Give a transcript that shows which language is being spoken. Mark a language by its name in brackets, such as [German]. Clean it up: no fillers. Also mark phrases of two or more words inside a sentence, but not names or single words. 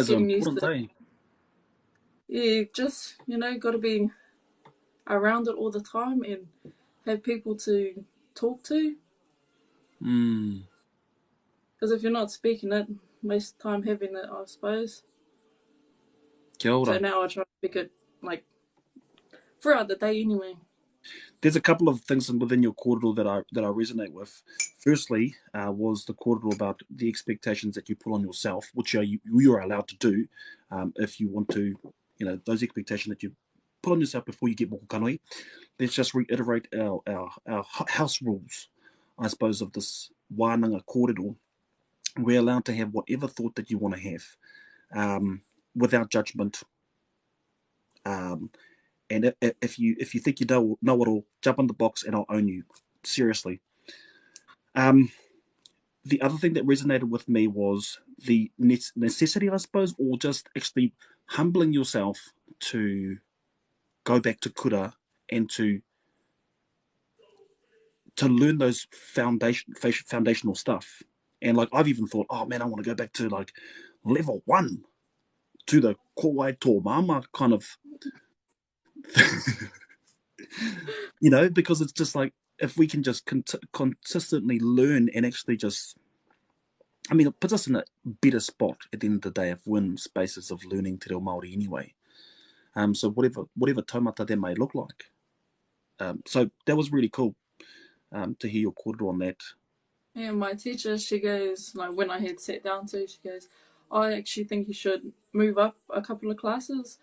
[English] those are getting used important, to. eh? Yeah, just got to be around it all the time and have people to talk to. Mm. Because if you're not speaking it, waste time having it, I suppose. [Māori] Kia ora. [English] So now I try to speak it like throughout the day anyway. There's a couple of things within your kōrero that I resonate with. Firstly, was the kōrero about the expectations that you put on yourself, which you are allowed to do if you want to, those expectations that you put on yourself before you get [Māori] moko kanoi. [English] Let's just reiterate our house rules, I suppose, of this [Māori] wānanga kōrero. [English] We're allowed to have whatever thought that you want to have without judgment. And if you think you know it all, jump in the box and I'll own you. Seriously. The other thing that resonated with me was the necessity, I suppose, or just actually humbling yourself to go back to kura and to learn those foundational stuff. And like I've even thought, oh man, I want to go back to like level 1 to the [Māori] kowai tō mama [English] kind of because it's just like if we can just consistently learn and actually just, I mean, it puts us in a better spot at the end of the day if we're in spaces of learning [Māori] te reo Māori [English] anyway. So whatever taumata that may look like. So that was really cool to hear your kōrero on that. Yeah, my teacher, she goes, like when I had sat down to, she goes, I actually think you should move up a couple of classes.